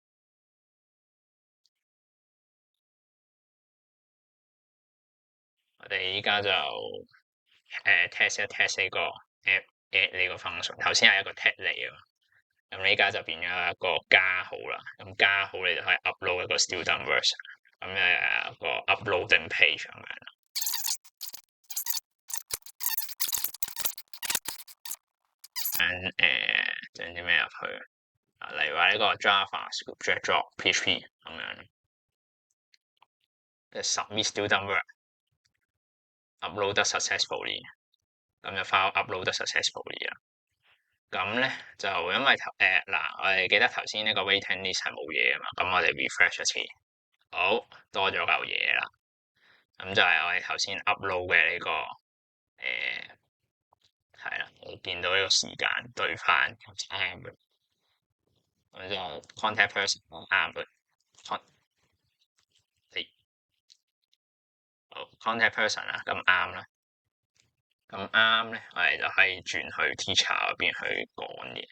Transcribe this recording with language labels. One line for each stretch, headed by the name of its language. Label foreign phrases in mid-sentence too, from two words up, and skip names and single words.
Cantonese: 我哋依家就test 一 test 呢個 add 呢個 function。頭先係一個 tag 嚟啊嘛，咁呢家就變咗一個加號啦。咁加號你就可以 upload 一個
English: student version，
Cantonese: 咁一個
English: uploading page
Cantonese: 咁樣。整啲咩入去例如話呢個
English: JavaScript drag drop PHP
Cantonese: 咁樣，即係
English: submit student work upload successfully，
Cantonese: 咁就
English: file upload successfully
Cantonese: 啦。咁咧就因為我哋記得頭先呢個
English: waiting list
Cantonese: 係冇嘢啊嘛，咁我哋 refresh 一次，好，多咗嚿嘢啦。咁就係我哋頭先 upload 嘅呢個係啦，你見到呢個時間對翻啱嘅，咁就
English: contact person
Cantonese: 啱嘅，好
English: contact person
Cantonese: 啦，咁啱啦，咁啱咧，我哋就可以轉去 teacher 嗰邊去講嘢。